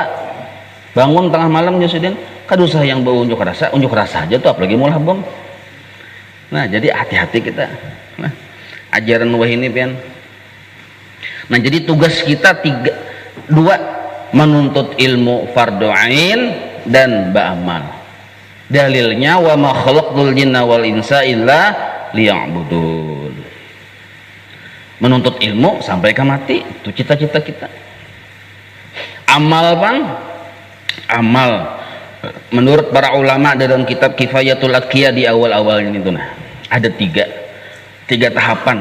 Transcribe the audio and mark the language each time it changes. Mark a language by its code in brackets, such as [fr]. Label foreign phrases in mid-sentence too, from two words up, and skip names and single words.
[bjn] Bangun tengah malam jusudin, kada usah yang bau unjuk rasa aja tuh, apalagi maulah bom. Nah, jadi hati-hati kita. Nah, ajaran wah ini pian. Nah, jadi tugas kita dua, menuntut ilmu [ar] فرض عين [bjn] dan ba'amal. [ar] Dalilnya وما خلقت الجن والإنس إلا ليعبدون. [bjn] Menuntut ilmu sampai ke mati, itu cita-cita kita. Amal bang, amal menurut para ulama dalam kitab Kifayatul Aqiyah di awal-awalnya itu, nah ada tiga tahapan.